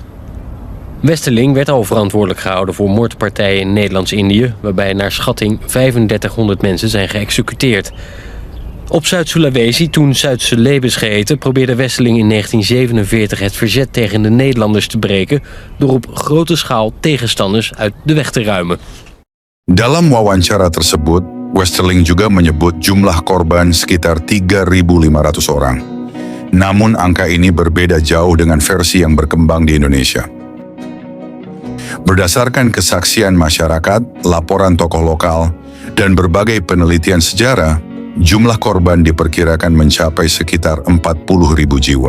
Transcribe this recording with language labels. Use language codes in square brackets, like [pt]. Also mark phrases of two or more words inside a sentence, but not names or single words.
[nl] Westerling werd al verantwoordelijk gehouden voor moordpartijen in Nederlands-Indië, waarbij naar schatting 3500 mensen zijn geëxecuteerd. Op Zuid-Sulawesi, toen Zuid-Celebes geheten, probeerde Westerling in 1947 het verzet tegen de Nederlanders te breken door op grote schaal tegenstanders uit de weg te ruimen. [id] Dalam wawancara tersebut, Westerling juga menyebut jumlah korban sekitar 3.500 orang. Namun angka ini berbeda jauh dengan versi yang berkembang di Indonesia. Berdasarkan kesaksian masyarakat, laporan tokoh lokal, dan berbagai penelitian sejarah, jumlah korban diperkirakan mencapai sekitar 40.000 jiwa.